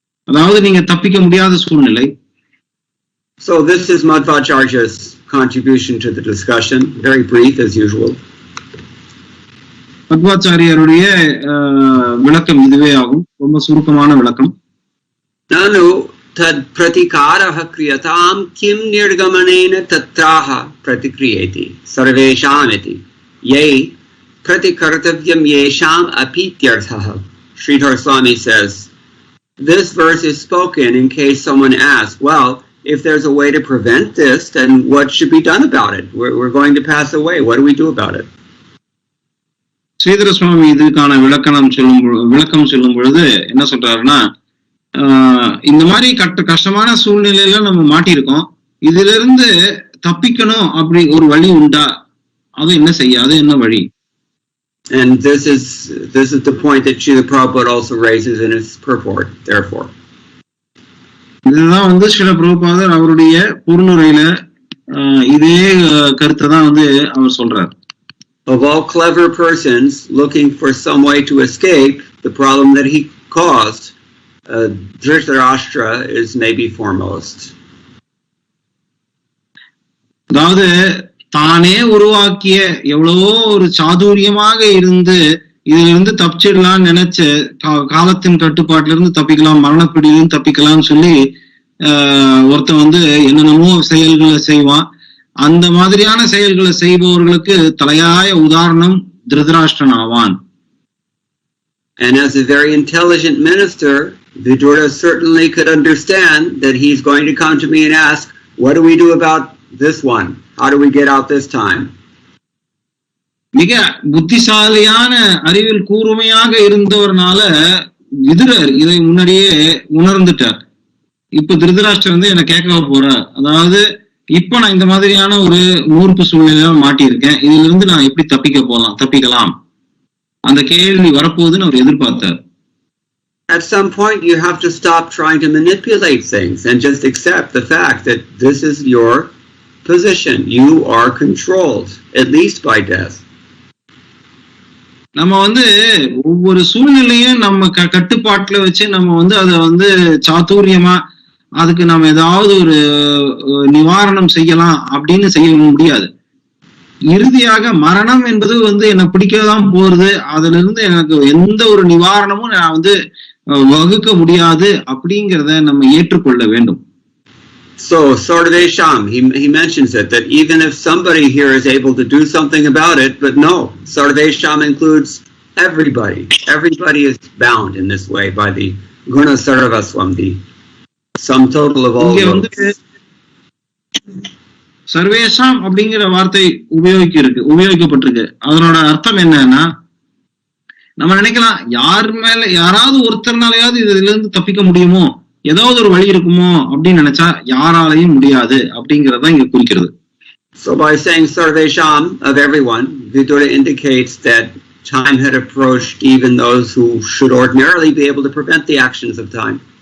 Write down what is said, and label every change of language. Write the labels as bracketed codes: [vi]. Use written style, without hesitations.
[ta] அதாவது நீங்க தப்பிக்க முடியாத சூழ்நிலை. [en] So this is Madhvacharya's contribution to the discussion, very brief as usual. [ta] மத்வாச்சாரியருடைய விளக்கம் இதுவே ஆகும், ரொம்ப சுருக்கமான விளக்கம். [sa] Nanu tad pratikaraha kriyatam kim nirgamanena tatraha pratikriyeti sarvesham iti yai pratikartavyam yesham apityarthaha. [en] Sridhar Swami says, this verse is spoken in case someone asks, well, if there's a way to prevent this, then what should be done about it? We're going to pass away. What do we do about it? [ta] Sridhara சுவாமி இதுக்கான விளக்கம் சொல்லும் பொழுது என்ன சொல்றாருன்னா, இந்த மாதிரி கஷ்டமான சூழ்நிலையில நம்ம மாட்டியிருக்கோம், இதுல இருந்து தப்பிக்கணும் அப்படி ஒரு வழி உண்டா, அது என்ன செய்ய, அது என்ன வழி? [en] And this is the point that Srila Prabhupada also raises in his purport, therefore. [ta] இதுதான் வந்து ஸ்ரீல பிரபுபாதர் அவருடைய பொருளுரையில இதே கருத்தை தான் வந்து அவர் சொல்றார். [en] Of all clever persons looking for some way to escape the problem that he caused, Dhritarashtra is maybe foremost. [ta] அதாவது தானே உருவாக்கிய எவ்வளவோ ஒரு சாதுரியமாக இருந்து இதுல இருந்து தப்பிச்சிடலாம்னு நினைச்ச, காலத்தின் கட்டுப்பாட்டுல இருந்து தப்பிக்கலாம், மரணப்பிடியிலும் தப்பிக்கலாம்னு சொல்லி ஒருத்தன் வந்து என்னென்னமோ செயல்களை செய்வான். அந்த மாதிரியான செயல்களை செய்பவர்களுக்கு தலையாய உதாரணம் திருதராஷ்டிரன் ஆவான். [en] And as a very intelligent minister, Vidura certainly could understand that he's going to come to me and ask, what do we do about this one? How do we get out this time? [ta] மிக புத்திசாலியான அறிவில் கூர்மையாக இருந்தவர்னால விதுரர் இதை முன்னாடியே உணர்ந்துட்டார். இப்ப திருதராஷ்டிரன் வந்து என்ன கேட்க போற, அதாவது இப்ப நான் இந்த மாதிரியான ஒரு மூர்ப்பு சூழ்நிலையில மாட்டியிருக்கேன், இதுல இருந்து நான் எப்படி தப்பிக்கலாம், அந்த கேள்வி வரப்போகுதுன்னு அவர் எதிர்பார்த்தார். [en] At some point you have to stop trying to manipulate things and just accept the fact that this is your position. You are controlled, at least by death. [ta] நம்ம வந்து ஒவ்வொரு சூழ்நிலையும் நம்ம கட்டுப்பாட்டுல வச்சு நம்ம வந்து அதை வந்து சாதுரியமா அதுக்கு நம்ம ஏதாவது ஒரு நிவாரணம் செய்யலாம் அப்படின்னு செய்ய முடியாது. இறுதியாக மரணம் என்பது வந்து என்னை பிடிக்கதான் போறது, அதுல இருந்து எனக்கு எந்த ஒரு நிவாரணமும் நான் வந்து வகுக்க முடியாது அப்படிங்கிறத நம்ம ஏற்றுக்கொள்ள வேண்டும். [en] So Sarvesham, he mentions it, that even if somebody here is able to do something about it, but no, Sarvesham includes everybody. Everybody is bound in this way by the Guna Sarvaswam, the sum total of all those. [ta] சர்வேஷாம் அப்படிங்கிற வார்த்தை உபயோகிக்கப்பட்டிருக்கு. அதனோட அர்த்தம் என்னன்னா, நம்ம நினைக்கலாம் யாராவது ஒருத்தர்னாலையாவது இதுல இருந்து தப்பிக்க முடியுமோ, ஏதாவது ஒரு வழி இருக்குமோ அப்படின்னு நினைச்சா யாராலையும் முடியாது அப்படிங்கறத இங்க குறிக்கிறது. [en] So by saying Sarvesham of everyone, Vidura indicates that time had approached even those who should ordinarily be able to prevent the actions of time.